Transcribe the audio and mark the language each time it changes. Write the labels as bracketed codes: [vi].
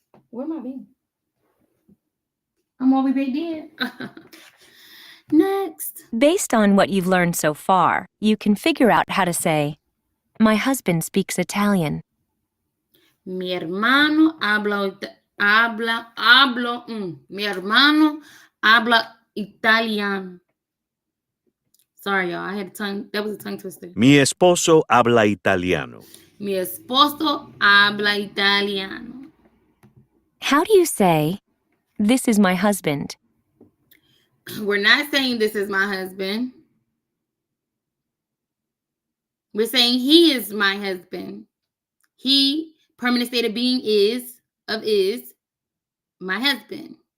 [en] Where am I being? I'm all the way dead. Next. Based on what you've learned so far, you can figure out how to say, my husband speaks Italian. [es] Mi hermano mi hermano habla italiano. [en] Sorry, y'all. I had a tongue. That was a tongue twister. [es] Mi esposo habla italiano. Mi esposo habla italiano. [en] How do you say, this is my husband? We're not saying this is my husband. We're saying he is my husband. He, permanent state of being, is my husband.